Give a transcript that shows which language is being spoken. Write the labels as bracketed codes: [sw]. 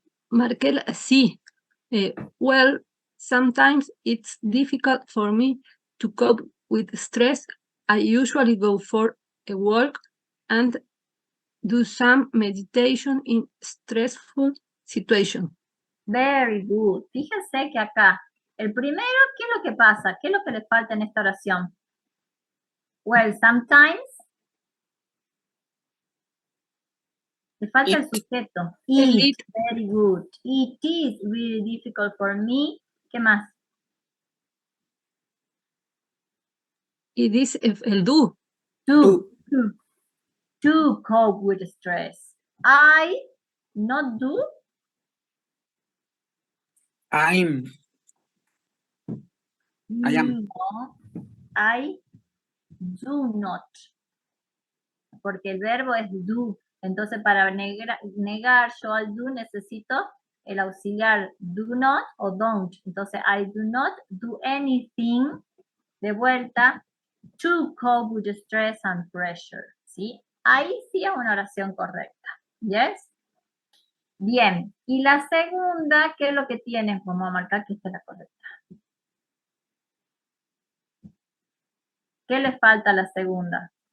[es] Marqué, sí. [en] Well, sometimes it's difficult for me to cope with stress. I usually go for a walk and do some meditation in stressful situations. Very good. [es] Fíjense que acá, el primero, ¿qué es lo que pasa? ¿Qué es lo que le falta en esta oración? [en] Well, sometimes. [es] Le falta el sujeto. [en] It. Very good. It is really difficult for me. [es] ¿Qué más? Y dice el do. [en] To cope with stress. I not do. I am. No, I do not. [es] Porque el verbo es do. Entonces, para negar yo al do necesito el auxiliar do not o don't. Entonces, [en] I do not do anything, [es] de vuelta, [en] to cope with stress and pressure. [es] ¿Sí? Ahí sí es una oración correcta. [en] ¿Yes? [es] Bien. Y la segunda, ¿qué es lo que tienen? Vamos a marcar que esta es la correcta. ¿Qué le falta a la segunda?